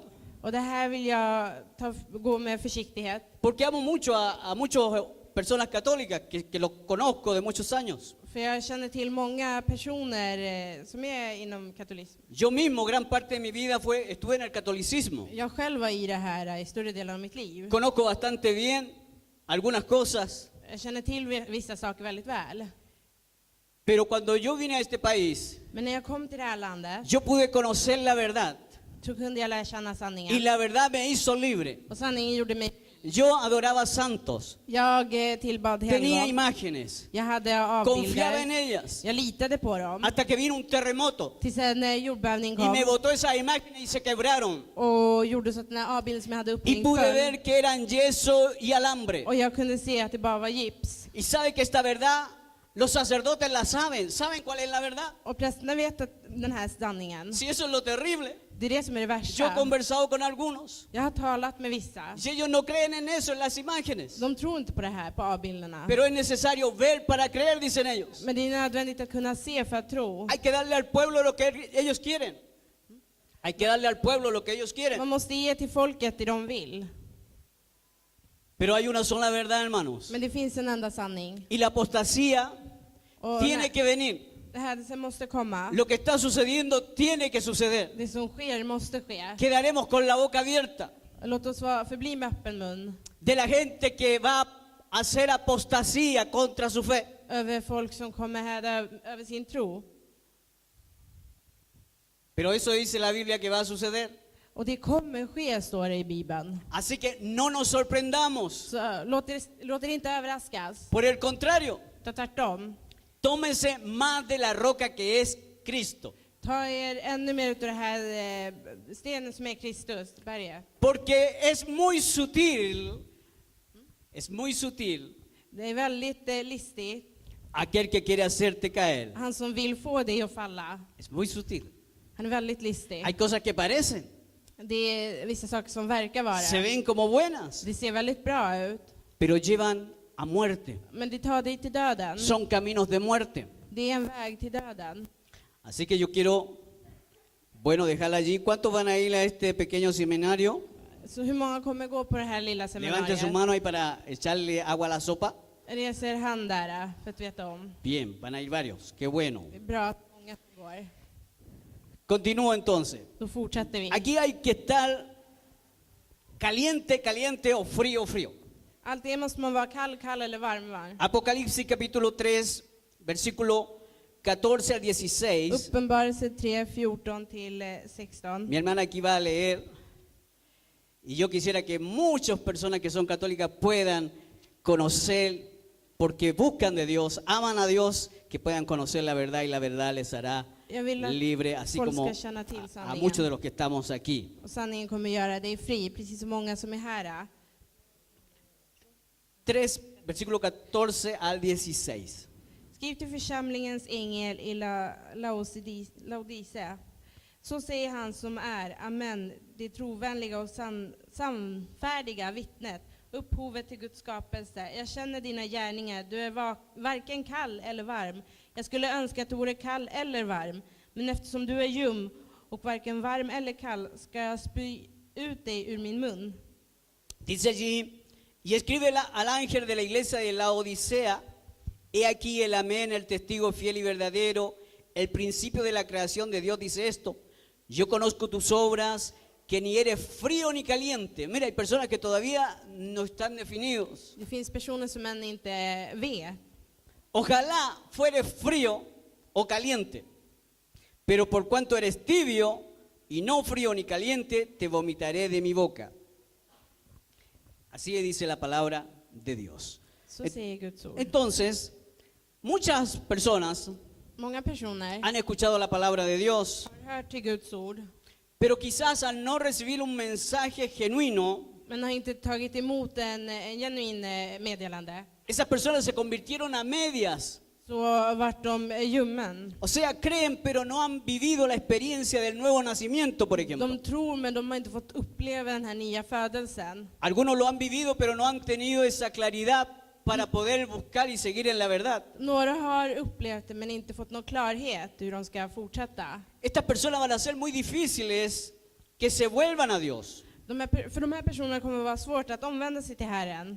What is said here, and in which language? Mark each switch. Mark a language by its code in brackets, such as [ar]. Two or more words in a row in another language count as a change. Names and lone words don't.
[sv] Och det här vill jag gå med försiktighet. [es] porque amo mucho a muchas personas católicas que los conozco de muchos años. [sv] För jag känner till många personer som är inom katolism. [es] Yo mismo, gran parte de mi vida estuve en el catolicismo. [sv] Jag själv var i det här i större delen av mitt liv. [es] Conozco bastante bien algunas cosas, [sv] Jag känner till vissa saker väldigt väl. [es] pero cuando yo vine a este país, [sv] Men när jag kom till det här landet [es] yo pude conocer la verdad [sv] så kunde jag lära känna [es] y [sv] sanningen. [es] la verdad me hizo libre. [sv] Och sanningen gjorde mig... [es] Yo adoraba santos, [sv] Jag tillbad [es] tenía [sv] helgon. [es] imágenes, [sv] Jag hade [es] confiaba en [sv] avbilder. [es] ellas, [sv] Jag litade på dem. [es] hasta que vino un terremoto [sv] Tills en jordbävning [es] y [sv] kom. [es] me botó esas imágenes y se quebraron. [sv] Och gjorde så att den här avbilden som jag hade [es] Y [sv] upphängt [es] pude [sv] föll. [es] ver que eran yeso y alambre. [sv] Och jag kunde se att det bara var gips. [es] Y sabe que esta verdad, los sacerdotes la saben. ¿Saben cuál es la verdad? [sv] Och prästerna vet att den här sanningen. [es] Si eso es lo terrible. [sv] Det är det som är det [es] Yo he [sv] värsta. [es] conversado con algunos. [sv] Jag har talat med vissa. [es] Y ellos no creen en eso, en las imágenes. [sv] De tror inte på det här, på avbilderna. [es] Pero es necesario ver para creer, dicen ellos. [sv] Men det är nödvändigt att kunna se för att tro. [es] Hay que darle al pueblo lo que ellos quieren. Hay que darle al pueblo lo que ellos quieren. [sv] Man måste ge till folket det de vill. [es] Pero hay una sola verdad, hermanos. [sv] Men det finns en enda sanning. [es] Y la apostasía [sv] Och [es] tiene que venir. [sv] det här som måste komma. [es] Lo que está sucediendo tiene que suceder. [sv] Det som sker måste ske. [es] Quedaremos con la boca abierta [sv] Låt oss förbli med öppen mun. [es] de la gente que va a hacer apostasía contra su fe. [sv] Över folk som kommer här över sin tro. [es] Pero eso dice la Biblia que va a suceder. [sv] Och det kommer ske, står det i Bibeln. [es] Así que no nos sorprendamos. [sv] Så låt er inte överraskas. [es] Por el contrario, [sv] Ta tvärtom. [es] tómense más de la roca que es Cristo. [sv] Ta ännu mer utav det här stenen som är Kristus, berget. [es] Porque es muy sutil [sv] Det är väldigt listigt. [es] aquel que quiere hacerte caer. [sv] Han som vill få dig att falla. [es] Es muy sutil. [sv] Han är väldigt listig. [es] Hay cosas que parecen, [sv] Det är vissa saker som verkar vara. [es] se ven como buenas, [sv] Det ser väldigt bra ut. [es] pero llevan a muerte. [sv] Men det tar dig till döden. [es] Son caminos de muerte. [sv] Det är en väg till döden. [es] Así que yo quiero, dejarla allí. ¿Cuántos van a ir a este pequeño seminario? [sv] Så hur många kommer gå på det här lilla [es] Levante su [sv] seminariet? [es] mano ahí para echarle agua a la sopa. [sv] Reser hand där för att veta om. [es] Bien, van a ir varios. Qué bueno. [sv] Det är bra att många går. [es] Continúo entonces. [sv] Då fortsätter vi. [es] Aquí hay que estar caliente, caliente o frío, frío. [sv] Alltid måste man vara kall eller varm. [es] Apocalipsis capítulo 3, versículo 14 al 16. [sv] Uppenbarelse 3, 14 till 16. [es] Mi hermana aquí va a leer. Y yo quisiera que muchas personas que son católicas puedan conocer, porque buscan de Dios, aman a Dios, que puedan conocer la verdad y la verdad les hará [sv] Jag vill att [es] libre, así [sv] folk [es] como [sv] ska känna till [es] a [sv] sanningen. [es] muchos de los que estamos aquí. [sv] Och sanningen kommer göra dig fri, precis som många som är här. [es] 3, versículo 14 al 16. [sv] Skriv till församlingens ängel i Laodicea. Så säger han som är, amen, det trovänliga och sannfärdiga vittnet, upphovet till Guds skapelse. Jag känner dina gärningar, du är varken kall eller varm. Jag skulle önska att du vore kall eller varm, men eftersom du är ljum och varken varm eller kall ska jag spy ut dig ur min mun. [es] Dice allí, y escribe al ángel de la iglesia de la Odisea, he aquí el amén, el testigo fiel y verdadero, el principio de la creación de Dios dice esto, yo conozco tus obras, que ni eres frío ni caliente. Mira, hay personas que todavía no están definidos. [sv] Det finns personer som än inte vet. [es] Ojalá fueres frío o caliente, pero por cuanto eres tibio y no frío ni caliente, te vomitaré de mi boca. Así dice la palabra de Dios. [sv] Så säger Guds ord. [es] Entonces, muchas personas [sv] Många personer [es] han escuchado la palabra de Dios, [sv] har hört till Guds ord, [es] pero quizás al no recibir un mensaje genuino, [sv] men har inte tagit emot en genuin meddelande. [es] esas personas se convirtieron a medias. [sv] Så vart de ljummen. [es] O sea, creen pero no han vivido la experiencia del nuevo nacimiento, por ejemplo. [sv] De tror, men de har inte fått uppleva den här nya födelsen. [es] Algunos lo han vivido pero no han tenido esa claridad para poder buscar y seguir en la verdad. [sv] Några har upplevt det, men inte fått någon klarhet hur de ska fortsätta. [es] Estas personas van a ser muy difíciles que se vuelvan a Dios, [sv] För de här personerna kommer det vara svårt att omvända sig till Herren.